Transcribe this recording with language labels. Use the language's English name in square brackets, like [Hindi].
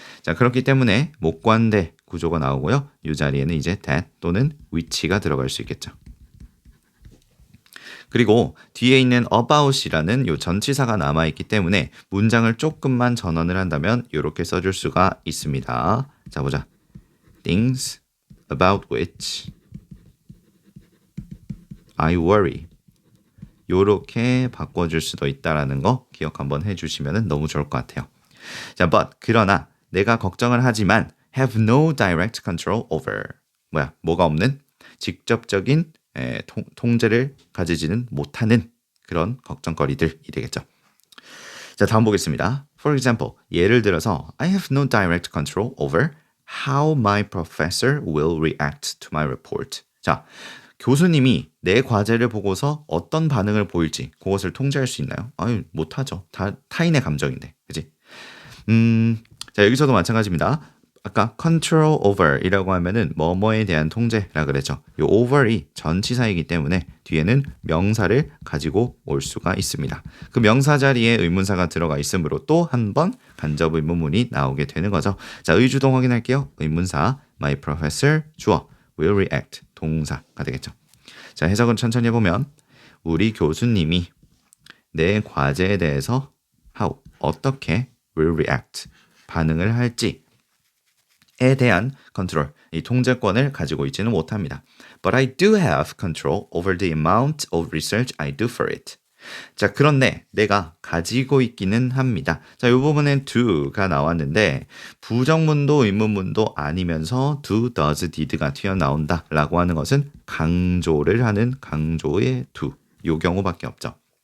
[Korean] 자, 그렇기 때문에 목관대 구조가 나오고요. 이 자리에는 이제 that 또는 which가 들어갈 수 있겠죠. 그리고 뒤에 있는 about이라는 요 전치사가 남아있기 때문에 문장을 조금만 전원을 한다면 이렇게 써줄 수가 있습니다. 자, 보자. [English] Things about which I worry. [Korean] 요렇게 바꿔줄 수도 있다라는 거 기억 한번 해주시면 너무 좋을 것 같아요. 자, but 그러나 내가 걱정을 하지만 [English] have no direct control over. [Korean] 뭐가 없는? 직접적인 통제를 가지지는 못하는 그런 걱정거리들이 되겠죠. 자, 다음 보겠습니다. [English] For example, [Korean] 예를 들어서 [English] I have no direct control over how my professor will react to my report. [Korean] 자, 교수님이 내 과제를 보고서 어떤 반응을 보일지 그것을 통제할 수 있나요? 못하죠. 다 타인의 감정인데, 그지? 자, 여기서도 마찬가지입니다. 아까 control over이라고 하면은 뭐뭐에 대한 통제라 그랬죠. 이 over이 전치사이기 때문에 뒤에는 명사를 가지고 올 수가 있습니다. 그 명사 자리에 의문사가 들어가 있으므로 또 한 번 간접 의문문이 나오게 되는 거죠. 자, 의주동 확인할게요. 의문사 [English] my professor [Korean] 주어 [English] will react [Korean] 동사가 되겠죠. 자, 해석은 천천히 해보면 우리 교수님이 내 과제에 대해서 how 어떻게 [English] will react [Korean] 반응을 할지 에 대한 컨트롤, 이 통제권을 가지고 있지는 못합니다. [English] But I do have control over the amount of research I do for it. [Korean] 자, 그런데 내가 가지고 있기는 합니다. 자, 이 부분엔 do가 나왔는데 부정문도 의문문도 아니면서 do, does, did가 튀어나온다 라고 하는 것은 강조를 하는 강조의 do, 이 경우밖에 없죠.